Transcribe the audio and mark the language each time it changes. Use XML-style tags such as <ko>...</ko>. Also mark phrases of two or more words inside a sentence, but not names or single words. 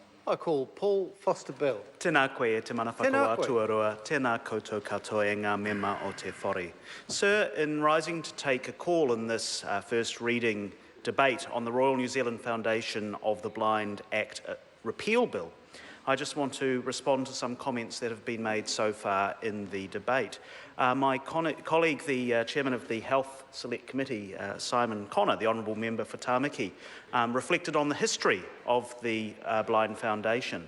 <en>I call Paul Foster-Bill.</en> <mi>Tēnā koe e te mana Tēnā koe. whakawātuarua, tēnā koutou katoa e ngā mema o te whare.</mi> <en>Sir, in rising to take a call in this first reading debate on the Royal New Zealand Foundation of the Blind Act Repeal Bill, I just want to respond to some comments that have been made so far in the debate. My colleague, the Chairman of the Health Select Committee, Simon Connor, the Honourable Member for Tāmaki, reflected on the history of the Blind Foundation.</en>